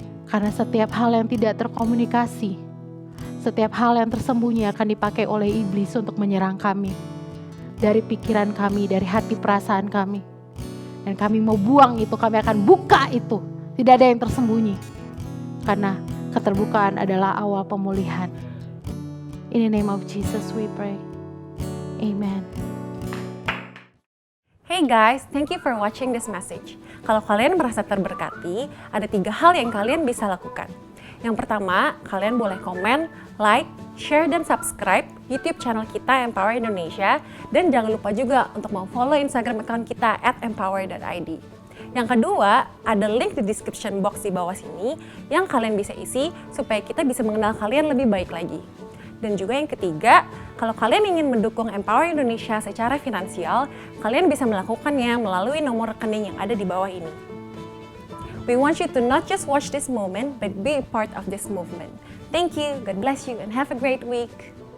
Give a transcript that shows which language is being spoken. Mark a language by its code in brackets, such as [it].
[id] Karena setiap hal yang tidak terkomunikasi, setiap hal yang tersembunyi akan dipakai oleh iblis untuk menyerang kami. Dari pikiran kami, dari hati perasaan kami. Dan kami mau buang itu, kami akan buka itu. Tidak ada yang tersembunyi. Karena keterbukaan adalah awal pemulihan. [en] In the name of Jesus we pray. Amen. Hey guys, thank you for watching this message. [id] Kalau kalian merasa terberkati, ada 3 hal yang kalian bisa lakukan. Yang pertama, kalian boleh komen, like, share, dan subscribe YouTube channel kita Empower Indonesia. Dan jangan lupa juga untuk follow Instagram account kita @empower.id. Yang kedua, ada link di description box di bawah sini yang kalian bisa isi supaya kita bisa mengenal kalian lebih baik lagi. Dan juga yang ketiga, kalau kalian ingin mendukung Empower Indonesia secara finansial, kalian bisa melakukannya melalui nomor rekening yang ada di bawah ini. [en] We want you to not just watch this moment, but be a part of this movement. Thank you, God bless you, and have a great week.